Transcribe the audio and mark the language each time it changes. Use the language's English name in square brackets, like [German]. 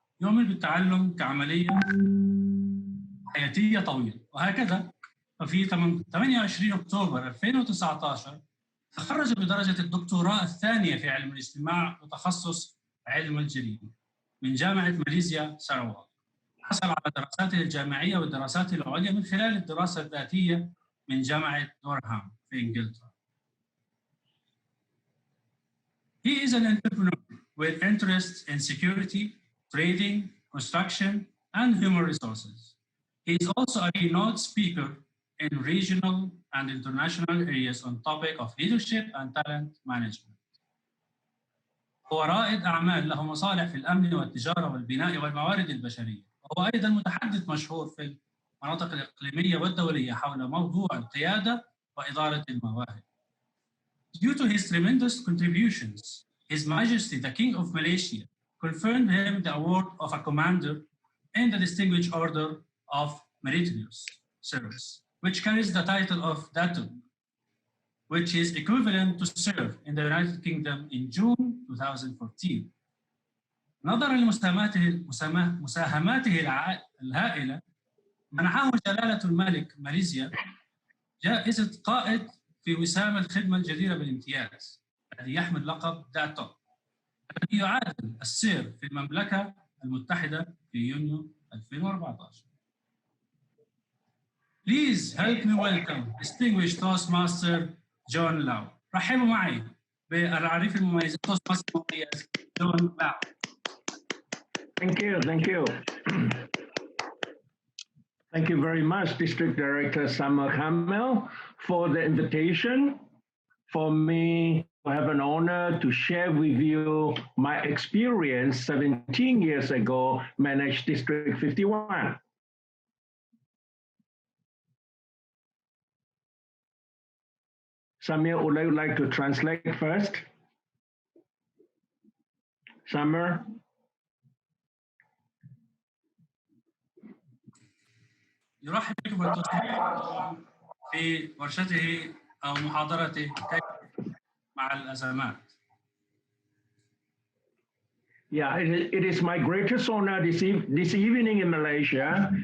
[Arabic] يؤمن بالتعلم كعملية حياتية طويلة، وهكذا ففي 28 أكتوبر 2019 تخرج بدرجة الدكتوراه الثانية في علم الاجتماع وتخصص علم الجريمة من جامعة ماليزيا ساراواك. حصل على دراساته الجامعية والدراسات العليا من خلال الدراسة الذاتية من جامعة دورهام في إنجلترا. [English] He is an entrepreneur with interests in security, trading, construction, and human resources. He is also a keynote speaker in regional and international areas on topic of leadership and talent management. [Arabic] هو رائد أعمال له مصالح في الأمن والتجارة والبناء والموارد البشرية، وهو أيضاً متحدث مشهور في المناطق الإقليمية والدولية حول موضوع القيادة وإدارة المواهب. [English] Due to his tremendous contributions, His Majesty the King of Malaysia conferred him the award of a commander in the Distinguished Order of Meritorious Service, which carries the title of Datuk, which is equivalent to serve in the United Kingdom in June 2014. [Arabic] نظرا لمساهماته الهائلة، منحه جلالة الملك ماليزيا جائزة قائد في وسام الخدمة الجديرة بالامتياز الذي يحمل لقب داتوك. الذي يعادل السير في المملكة المتحدة في يونيو 2014. [English] Please help me welcome distinguished Toastmaster John Lau. [Arabic] رحبوا معي بالعريف المميز Toastmaster المميز جون لاو. [English] Thank you. Thank you very much, District Director Summer Kamel, for the invitation. For me, I have an honor to share with you my experience 17 years ago, managed District 51. Samir, would you like to translate first? Summer? [Arabic] يرحب بكم التوستماستر في ورشته أو محاضرته كيف مع الأزمات. [English] Yeah, it is my greatest honor this evening in Malaysia.